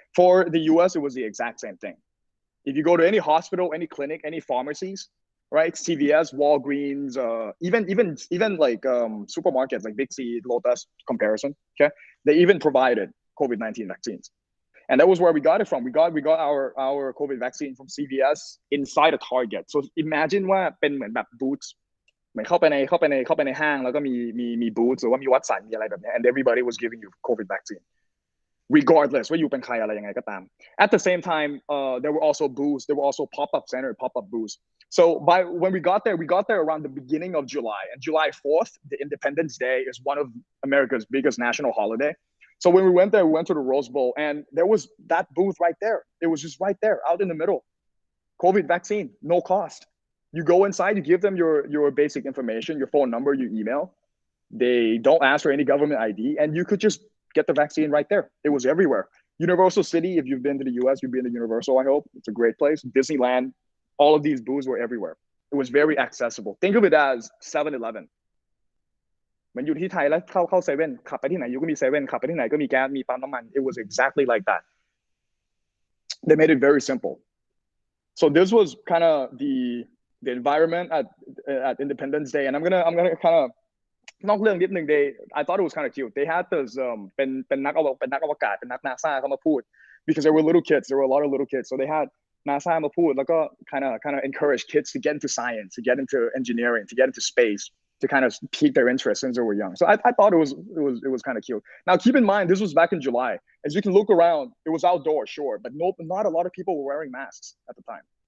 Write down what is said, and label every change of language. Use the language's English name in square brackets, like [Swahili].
[English] For the US, it was the exact same thing. If you go to any hospital, any clinic, any pharmacies, right? CVS, Walgreens, even like supermarkets like Big C, Lotus comparison, okay? They even provided COVID-19 vaccines. And that was where we got it from. We got our COVID vaccine from CVS inside a Target. So imagine [Thai] ว่าเป็นเหมือนแบบ booths เหมือนเข้าไปในห้างแล้วก็มี booths หรือว่ามีวัตสันมีอะไรแบบนี้ [English] and everybody was giving you COVID vaccine. Regardless [Thai] ว่าอยู่เป็นใครอะไรยังไงก็ตาม. [English] At the same time, there were also booths. There were also pop-up booths. So when we got there around the beginning of July. And July 4th, the Independence Day, is one of America's biggest national holiday. So when we went there, we went to the Rose Bowl, and there was that booth right there. It was just right there, out in the middle. COVID vaccine, no cost. You go inside, you give them your basic information, your phone number, your email. They don't ask for any government ID, and you could just get the vaccine right there. It was everywhere. Universal City, if you've been to the US, you've been to Universal, I hope. It's a great place. Disneyland, all of these booths were everywhere. It was very accessible. Think of it as 7-Eleven. [Thai] มันอยู่ที่ไทยแล้วเข้าเซเว่นขับไปที่ไหนอยู่ก็มีเซเว่นขับไปที่ไหนก็มีแก๊สมีปั๊มน้ำมัน [English] It was exactly like that. They made it very simple. So this was kind of the environment at Independence Day, and I'm gonna kind of [Thai] นอกเรื่องนิดนึง [English] I thought it was kind of cute. They had this [Thai] เป็นนักอวกาศเป็นนัก NASA เข้ามาพูด [English] because there were little kids. There were a lot of little kids, so they had NASA [Thai] มาพูดแล้วก็ [English] kind of encourage kids to get into science, to get into engineering, to get into space, to kind of pique their interest since they were young. So I thought it was kind of cute. Now keep in mind, this was back in July. As you can look around, it was outdoors, sure, but not a lot of people were wearing masks at the time.